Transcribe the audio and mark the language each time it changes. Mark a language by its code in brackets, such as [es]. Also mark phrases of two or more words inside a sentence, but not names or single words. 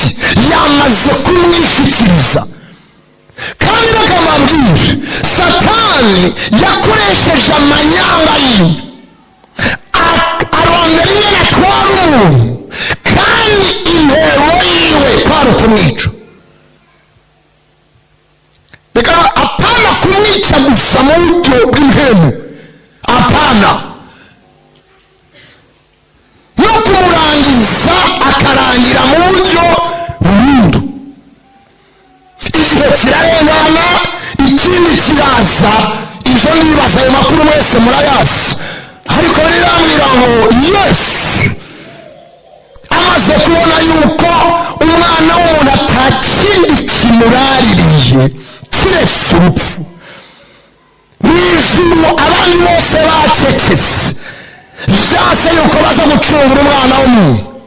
[rn] Yamaze kumwishikiriza. Kandi bakamabwira Satani yakoresheje amanyanga yiwe arondera ingene atwara umuntu, kandi intero yiwe kwari ukumwica. Reka apana kumwica gusa mu buryo bw'impemu, apana no kumurangiza akarangira mu buryo burundu. Igihe kirarengana ikindi kiraza. Ibyo nibaza ayo makuru mwese murayazi, ariko rirambwira ngo Yesu amaze kubona yuko umwana w'umuntu atakindi kimuraririye kiretse urupfu, mu ijuru abandi bose bacecetse, byase yuko baza gucungura umwana w'umuntu.